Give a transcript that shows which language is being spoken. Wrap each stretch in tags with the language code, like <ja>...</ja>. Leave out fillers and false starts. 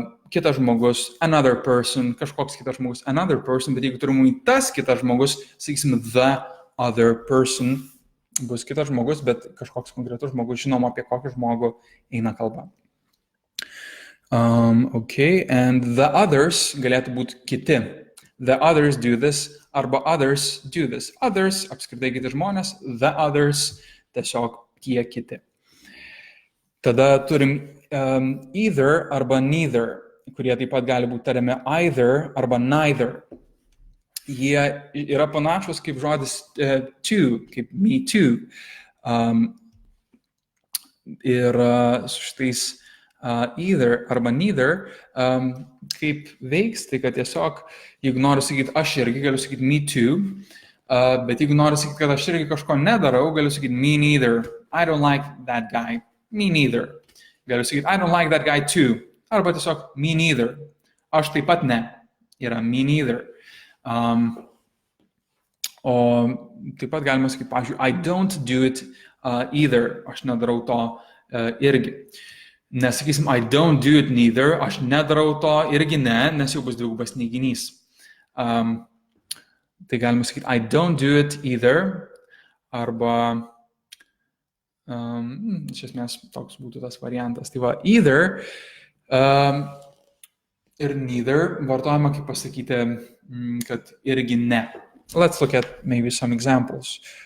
<lt>Kitas žmogus,</lt> <en>another person,</en> <lt>kažkoks kitas žmogus, another person, bet jeigu turim į tas kitas žmogus, sakysim,</lt> <en>the other person,</en> <lt>bus kitas žmogus, bet kažkoks konkretus žmogus, žinom, apie kokį žmogų eina kalba.</lt> <en>Okay, and the others</en> <lt>galėtų būti kiti.</lt> <en>The others do this,</en> <lt>arba</lt> <en>others do this. Others,</en> <lt>apskritai kiti žmonės,</lt> <en>the others,</en> <lt>tiesiog tie kiti. Tada turim either arba neither, kurie taip pat gali būti tariami either arba neither. Jie yra panašus kaip žodis to, kaip</lt> <en>me too.</en> <lt>Ir su šitais either arba neither kaip veiks, tai kad tiesiog, jeigu noriu sakyti aš irgi, galiu sakyti</lt> <en>me too,</en> <lt>bet jeigu noriu sakyti, kad aš irgi kažko nedarau, galiu sakyti</lt> <en>me neither. I don't like that guy. Me neither.</en> <lt>Galiu sakyti,</lt> <en>I don't like that guy too.</en> <lt>Arba tiesiog,</lt> <en>me neither.</en> <lt>Aš taip pat ne. Yra me neither. O taip pat galima sakyti, pavyzdžiui,</lt> <en>I don't do it either.</en> <lt>Aš nedarau to irgi. Nesakysim,</lt> <en>I don't do it neither.</en> <lt>Aš nedarau to irgi ne, nes jau bus dvigubas neiginys. Tai galima sakyti,</lt> <en>I don't do it either.</en> <lt>Arba iš esmės toks būtų tas variantas. Tai va, either ir neither vartojama kaip pasakyti, kad irgi ne.</lt> <en>Let's look at maybe some examples.</en>